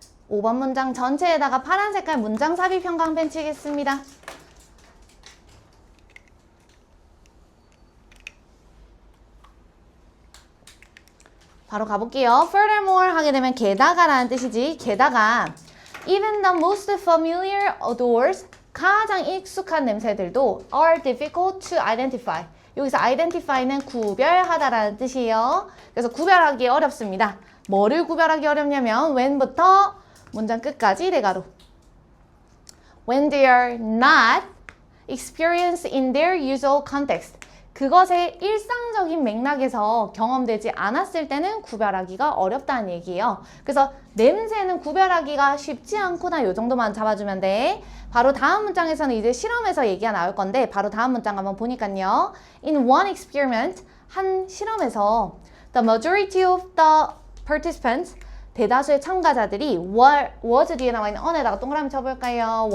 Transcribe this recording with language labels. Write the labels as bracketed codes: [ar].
[ko] 5번 문장 전체에다가 파란 색깔 문장 삽입 형광펜 치겠습니다. 바로 가볼게요. [en] Furthermore [ko] 하게 되면 게다가라는 뜻이지. 게다가 [en] even the most familiar odors [ko] 가장 익숙한 냄새들도 [en] are difficult to identify. [ko] 여기서 identify는 구별하다라는 뜻이에요. 그래서 구별하기 어렵습니다. 뭐를 구별하기 어렵냐면 when부터 문장 끝까지 대괄호. [en] When they are not experienced in their usual context. [ko] 그것의 일상적인 맥락에서 경험되지 않았을 때는 구별하기가 어렵다는 얘기예요. 그래서 냄새는 구별하기가 쉽지 않구나 요 정도만 잡아주면 돼. 바로 다음 문장에서는 이제 실험에서 얘기가 나올 건데 바로 다음 문장 한번 보니까요. [en] In one experiment, [ko] 한 실험에서 [en] the majority of the participants [ko] 대다수의 참가자들이 [en] was [ko] 뒤에 나와 있는 on에다가 동그라미 쳐볼까요?